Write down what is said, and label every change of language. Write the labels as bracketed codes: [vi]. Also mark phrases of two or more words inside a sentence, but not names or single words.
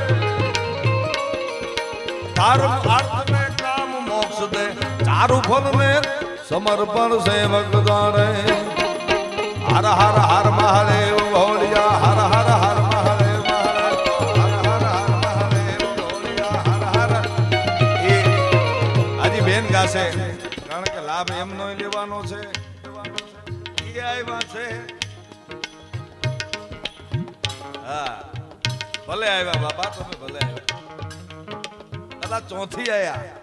[hi] धर्म अर्थ में काम मोक्ष दे, चारु फल में समर्पण सेवक द्वारे। हर हर हर महादेव भोलिया हर हर हर महादेव हर हर हर महादेव भोलिया हर हर। [gu] એ આજી બેન ગાશે કારણ કે લાભ એમનો લેવાનો છે, એ આવ્યા છે। હા ભલે આવ્યા બાબા, તમે ભલે આવ્યા, કદાચ ચોથી આયા।